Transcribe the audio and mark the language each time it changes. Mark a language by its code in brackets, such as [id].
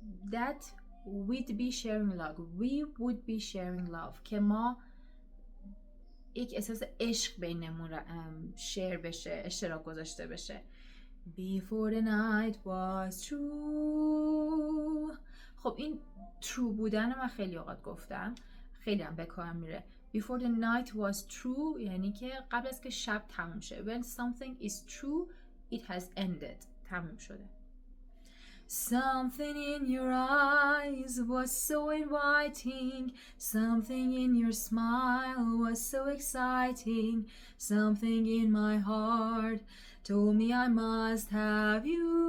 [en] that we'd be sharing love [fa] we would be sharing love که ما یک احساس عشق بینمون شیر بشه، اشتراک گذاشته بشه. [en] before the night was true. [fa] خب این true بودن من خیلی اوقات گفتم، خیلی هم به کار میره. [en] before the night was true [fa] یعنی که قبل از که شب تموم شه. [en] when something is true it has ended، [fa] تموم شده. [en] something in your eyes was so inviting, something in your smile was so exciting, something in my heart told me I must have you.